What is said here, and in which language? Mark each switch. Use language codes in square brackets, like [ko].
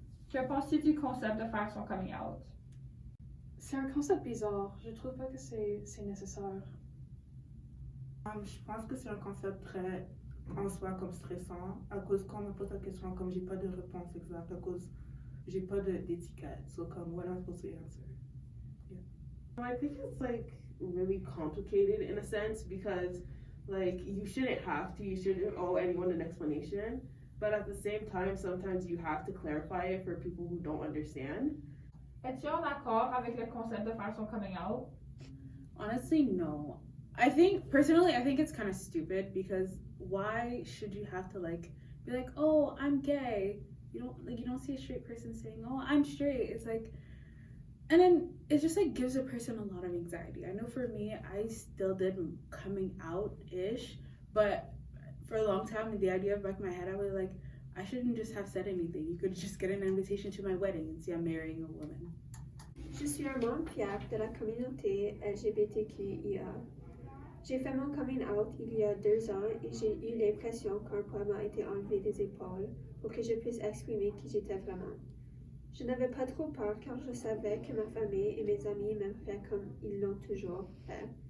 [fr] Que penses-tu du concept de faire son coming out? C'est un concept bizarre. Je trouve pas que c'est nécessaire. Je pense que c'est un concept très en soi comme stressant à cause quand on me pose la question comme j'ai pas de réponse exacte à cause j'ai pas d'étiquette. [en] So comme what am I supposed to answer? I think it's like really complicated in a sense because like you shouldn't have to, you shouldn't owe anyone an explanation, but at the same time sometimes you have to clarify it for people who don't understand. [fr] Es-tu en accord avec le concept de faire son coming out? [en] Honestly, no. I think it's kind of stupid because why should you have to like be like, oh, I'm gay? You don't see a straight person saying, oh, I'm straight. It's like, and then it just like gives a person a lot of anxiety. I know for me, I still did coming out-ish, but for a long time, the idea of back in my head, I was like, I shouldn't just have said anything. You could just get an invitation to my wedding and see I'm marrying a woman. [fr] Je suis un membre fier de la communauté LGBTQIA. J'ai fait mon coming out il y a 2 ans et j'ai eu l'impression qu'un poids m'a été enlevé des épaules pour que je puisse exprimer qui j'étais vraiment. Je n'avais pas trop peur car je savais que ma famille et mes amis m'aimeraient comme ils l'ont toujours fait.